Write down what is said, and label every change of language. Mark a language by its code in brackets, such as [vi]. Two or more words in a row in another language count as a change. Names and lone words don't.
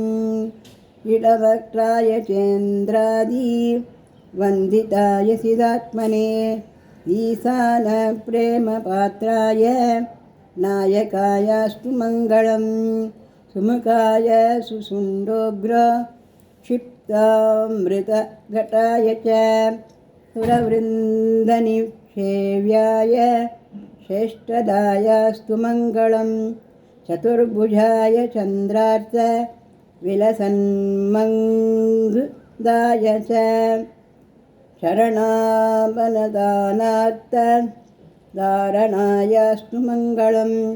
[sa] इडवक्राय सेन्द्रादि वन्दिताय चिदात्मने ईशान प्रेम पात्राय नायकायास्तु मङ्गलम्. सुमुखाय सुशुण्डोग्र क्षिप्तामृत घटाय च सुरवृन्दनिक्षेव्याय श्रेष्ठदायास्तु मङ्गलं. चतुर्भुजाय चन्द्रार्थ विलसन्मङ्गदाय च शरणावनदानार्थ धारणायास्तु मङ्गलं.